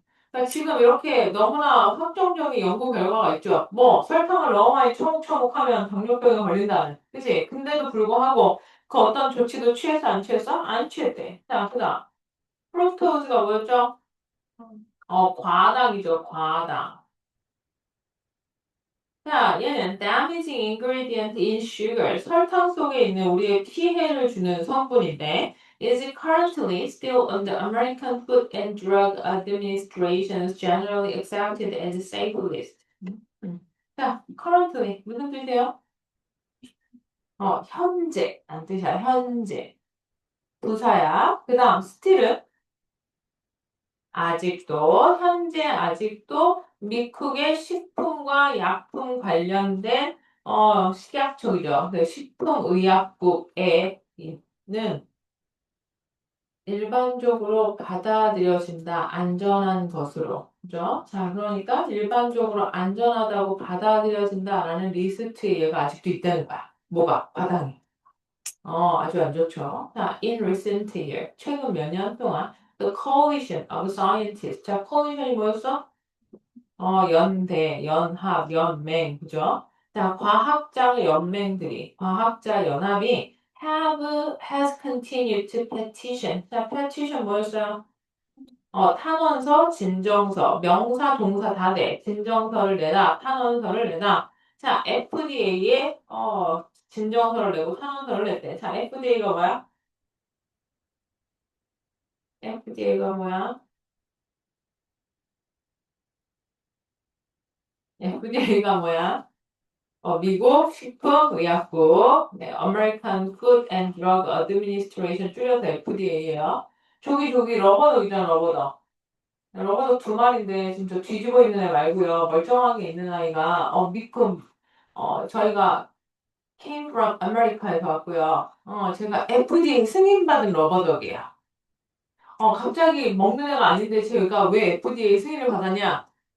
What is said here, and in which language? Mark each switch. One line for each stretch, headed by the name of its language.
Korean: 그러니까 지금 이렇게 너무나 확정적인 연구 결과가 있죠. 뭐 설탕을 너무 많이 처먹처먹하면 당뇨병에 걸린다는. 그치? 근데도 불구하고 그 어떤 조치도 취했어 안 취했어? 안 취했대. 자, 그다음 프루크토즈가 뭐였죠? 과당이죠. 과당. 자, 얘는
English: damaging ingredient in sugar.
Korean: 설탕 속에 있는 우리의 피해를 주는 성분인데,
English: is currently still on the American Food and Drug Administration's generally accepted as safe list.
Korean: 음. 자, currently 무슨 뜻이에요? 현재. 안 뜻이야. 현재. 부사야. 그 다음, still은 아직도, 현재 아직도 미국의 식품과 약품 관련된 식약처이죠. 그 식품의약국에 있는 일반적으로 받아들여진다. 안전한 것으로. 그죠? 자, 그러니까 일반적으로 안전하다고 받아들여진다라는 리스트에 얘가 아직도 있다는 거야. 뭐가? 과당이. 아주 안 좋죠.
English: 자, in recent year,
Korean: 최근 몇 년 동안
English: the coalition of scientists.
Korean: 자, coalition이 뭐였어? 연대, 연합, 연맹, 그죠? 자, 과학자 연맹들이, 과학자 연합이
English: has continued to petition.
Korean: 자, petition 뭐였어요? 탄원서, 진정서, 명사, 동사 다 돼. 진정서를 내다, 탄원서를 내다. 자, FDA에 진정서를 내고 탄원서를 냈대. 자, FDA가 뭐야? FDA가 뭐야? FDA가 뭐야? 미국 식품의약국, 네, American Food and Drug Administration 줄여서 FDA예요. 저기 러버덕이잖아, 러버덕. 러버덕 두 마리인데 지금 저 뒤집어 있는 애 말고요. 멀쩡하게 있는 아이가 미큼 저희가
English: came from America
Korean: 에서 왔고요. 제가 FDA 승인받은 러버덕이에요. 갑자기 먹는 애가 아닌데 제가 왜 FDA 승인을 받았냐?